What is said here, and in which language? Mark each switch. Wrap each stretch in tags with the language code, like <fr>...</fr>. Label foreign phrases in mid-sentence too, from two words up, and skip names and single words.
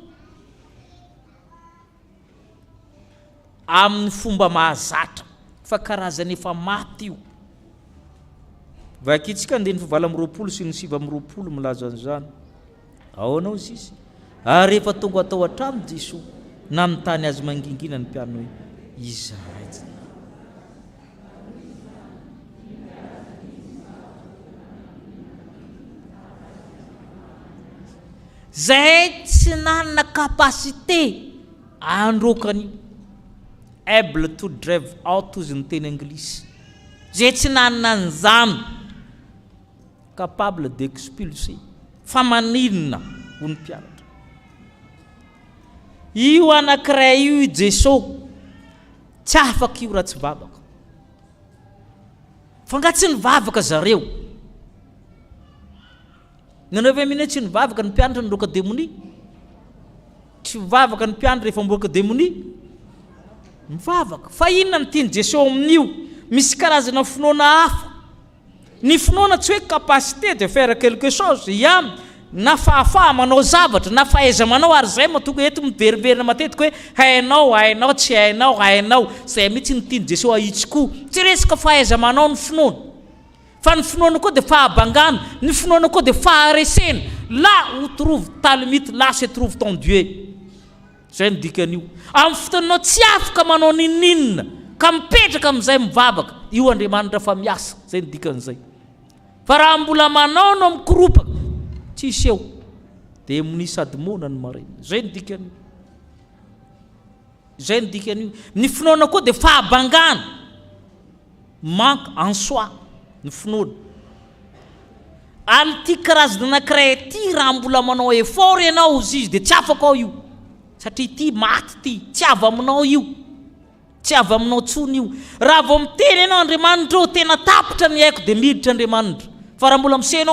<mg>amin'ny fomba mahazatra fa karazany efa maty io vakitsika andeny favala am'roapolo sy ny sivy am'roapolo milaza an'izany aonao sisy ary efa tonga atao hatramin'ny Jesosy nanontany azy mangingina ny mpiano hoe Israely zay tsy nanana kapasité androkany</mg> <en>able to drive out</en> <mg>ozy ny teny anglisy zay tsy nanana an'izany</mg> <fr>capable d'expulser</fr> <mg>fa maninona ho ny mpianatra io anankiray io Jesosy tsy afaka io raha tsy vavaka fa nga tsy nivavaka zareo nanao ve mihitsy tsy nivavaka ny mpianatra nandroaka démonie tsy vavaka ny mpianatra rehefa mboaka démonie mivavaka fa inona ny tiany Jesosy amin'io misy karazana finoana hafa ny finoana tsy hoe</mg> <fr>capacité de faire quelque chose</fr> <mg>iam na fahafaha manao zavatra na fahaiza manao ary zay matonga eto miveriverina matetika hoe hainao tsy hainao zay mihitsy ny tiany Jesosy ahitsikoa tsy resaka fahaiza manao ny finoana fa ny finoana koa de fahabangana ny finoana koa de faharesena</mg> <fr>là où trouve ta limite là se trouve ton Dieu</fr> <mg>zay ny dikan'io amin'ny fotoananao tsy afaka manao ninninna ka mipetraka amin'izay mivavaka io Andriamanitra fa miasa zay ny dikan'izay fa raha mbola manao no mikoropaka tsisy eo de moni sady mona ny marina zay ny dikan'io ny finoana koa de fahabangana</mg> <fr>manque en soi</fr> <mg>ny finoana ary ty karazana anankiray ty raha mbola manao effort ianao izy izy de tsy afaka ao io satria ty maty ty tsy avy aminao io tsy avy aminao tsony io raha vao miteny ianao Andriamanitra o tena tapitra ny haiko de miditra Andriamanitra fa raha mbola misehnao</mg>